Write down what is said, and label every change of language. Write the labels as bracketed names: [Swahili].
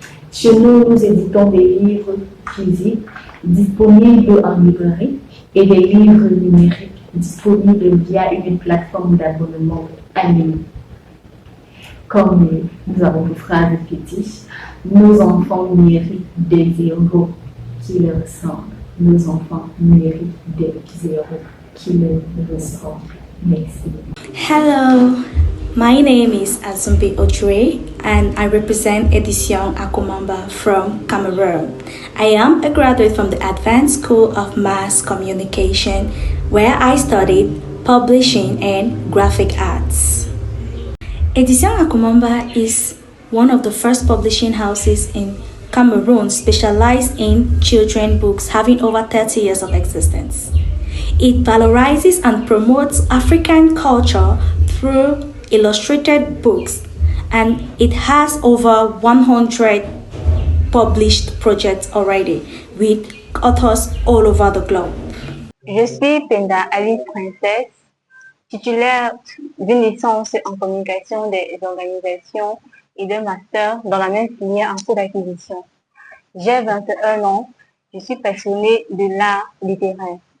[French] Chez nous, nous éditons des livres physiques disponibles en librairie et des livres numériques disponibles via une plateforme d'abonnement en ligne. Comme nous avons une phrase fétiche, nos enfants méritent des héros qui leur ressemblent. Nos enfants méritent des héros qui leur ressemblent. Merci. [English] Hello, my name is Azumbi Ojue and I represent Edition Akomamba from Cameroon. I am a graduate from the Advanced School of Mass Communication where I studied publishing and graphic arts. Edition Akomamba is one of the first publishing houses in Cameroon specialized in children's books having over 30 years of existence. It valorizes and promotes African culture through illustrated books, and it has over 100 published projects already with authors all over the globe. [French] Je suis Penda Ali Princesse, titulaire d'une licence en communication des organisations et d'un master dans la même filière en cours d'acquisition. J'ai 21 ans, je suis passionnée de l'art littéraire.